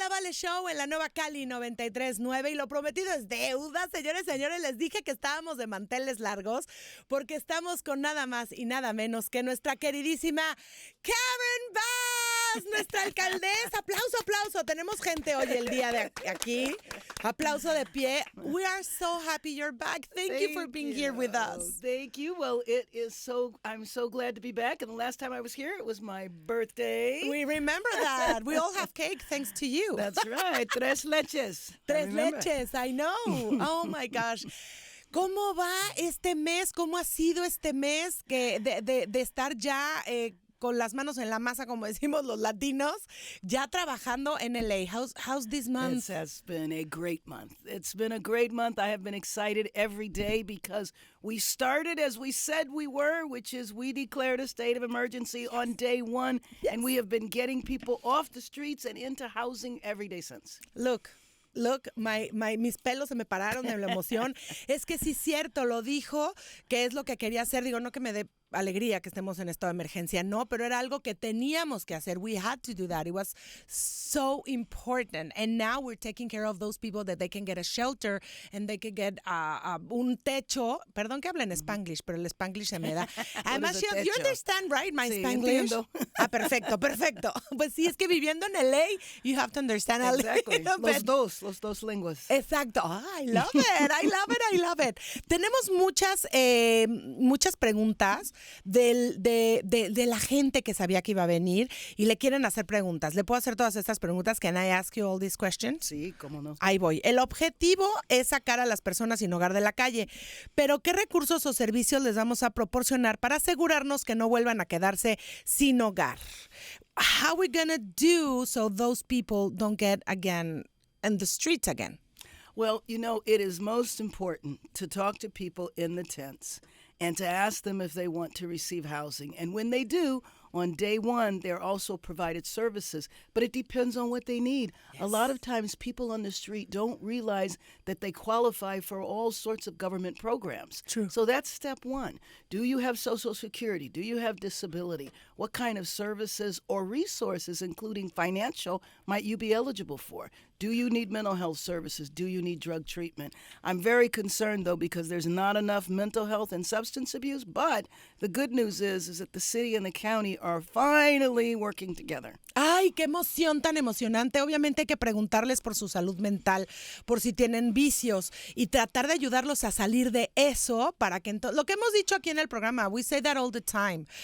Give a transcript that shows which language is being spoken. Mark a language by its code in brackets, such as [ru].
[es] Show en la Nueva Cali 93.9 y lo prometido es deuda. Señores, les dije que estábamos de manteles largos porque estamos con nada más y nada menos que nuestra queridísima Karen Bass, nuestra alcaldesa. Aplauso. Tenemos gente hoy el día de aquí. Aplauso de pie. [en] We are so happy you're back. Thank you for being here with us. Thank you. Well, I'm so glad to be back. And the last time I was here, it was my birthday. We remember that. We all have cake thanks to you. That's right. Tres leches. Tres leches, I know. Oh my gosh. [es] ¿Cómo va este mes? ¿Cómo ha sido este mes de estar ya con las manos en la masa, como decimos los latinos, ya trabajando en LA? [en] How's this month? It has been a great month. It's been a great month. I have been excited every day because we started as we said we were, which is we declared a state of emergency on day one, and we have been getting people off the streets and into housing every day since. [es] Look, mis pelos se me pararon de la emoción. Es que sí es cierto, lo dijo, que es lo que quería hacer. Digo, no que me dé alegría que estemos en estado de emergencia, no, pero era algo que teníamos que hacer. [en] We had to do that. It was so important. And now we're taking care of those people that they can get a shelter and they can get [es] un techo. Perdón que hable en Spanglish, pero el Spanglish se me da. Además, [en] you understand, right, my Spanglish? [es] Entiendo. Perfecto. Pues sí, es que viviendo en LA, [en] you have to understand a exactly. little bit. [es] Los dos lenguas. [en] Exacto. I love it. [es] Tenemos muchas preguntas de la gente que sabía que iba a venir y le quieren hacer preguntas. ¿Le puedo hacer todas estas preguntas? [en] Can I ask you all these questions? [es] Sí, cómo no. Ahí voy. El objetivo es sacar a las personas sin hogar de la calle, pero ¿qué recursos o servicios les vamos a proporcionar para asegurarnos que no vuelvan a quedarse sin hogar? [en] How are we gonna do so those people don't get again in the streets again? Well, it is most important to talk to people in the tents and to ask them if they want to receive housing. And when they do, on day one, they're also provided services, but it depends on what they need. Yes. A lot of times people on the street don't realize that they qualify for all sorts of government programs. True. So that's step one. Do you have Social Security? Do you have disability? What kind of services or resources, including financial, might you be eligible for? Do you need mental health services? Do you need drug treatment? I'm very concerned, though, because there's not enough mental health and substance abuse, but the good news is that the city and the county are finally working together. [es] ¡Ay, qué emoción tan emocionante! Obviamente hay que preguntarles por su salud mental, por si tienen vicios y tratar de ayudarlos a salir de eso para que lo que hemos dicho aquí en el programa, [en] we say that all the time.